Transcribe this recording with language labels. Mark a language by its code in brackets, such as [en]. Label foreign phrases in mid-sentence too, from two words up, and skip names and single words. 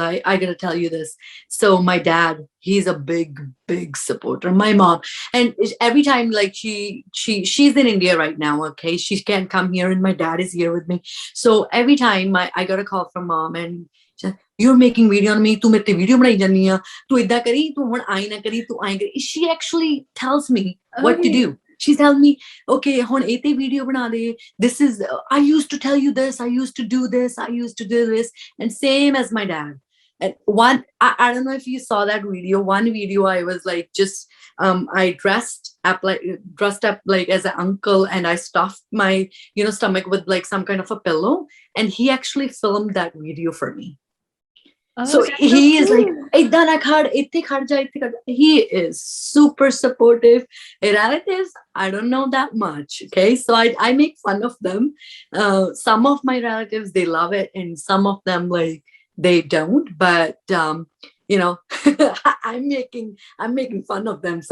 [en] I gotta tell you this. So my dad, he's a big, big supporter. My mom, and every time, like she's in India right now. Okay, she can't come here, and my dad is here with me. So every time I got a call from mom, and she's like, you're making video on me. [pa] ਤੂੰ ਮੇਰੇ ਤੇ video ਬਣਾਈ ਜਾਣੀ ਹੈ। ਤੂੰ ਇੱਦਾਂ ਕਰੀਂ। ਤੂੰ ਹੁਣ ਆਹ ਨਾ ਕਰੀਂ। ਤੂੰ ਆਹ ਕਰੀਂ. [en] She actually tells me what to Okay. do. She tells me, okay, [pa] ਹੁਣ ਇੱਥੇ video ਬਣਾ ਦੇ. [en] This is, I used to tell you this. I used to do this. I used to do this. And same as my dad. And I don't know if you saw that video. One video, I was like, I dressed up like as an uncle, and I stuffed my, stomach with like some kind of a pillow. And he actually filmed that video for me. Oh, So that's so he is like, cool. [pa] "ਇੱਦਾਂ ਨਾ ਖੜ੍ਹ, ਇੱਥੇ ਖੜ੍ਹ ਜਾ, ਇੱਥੇ ਖੜ੍ਹ ਜਾ." [en] He is super supportive. Relatives, I don't know that much. Okay. So I make fun of them. Some of my relatives, they love it, and some of them, like, they don't. But I'm making fun of them.